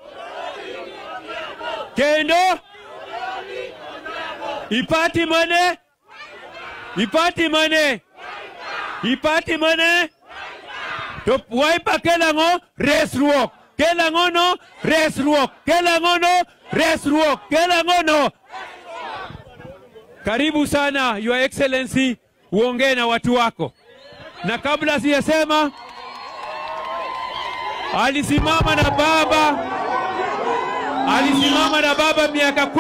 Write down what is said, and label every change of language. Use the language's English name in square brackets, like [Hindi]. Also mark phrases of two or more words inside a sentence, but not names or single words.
[Luo (Kenya and Tanzania)] Kendo ipati mane? To Wiper kelango resruok. Kelangono resruok. Kelangono. [Swahili] Karibu sana [English] Your Excellency, [Swahili] uongee na watu wako. Na kabla sijasema, alisimama na baba miaka 15.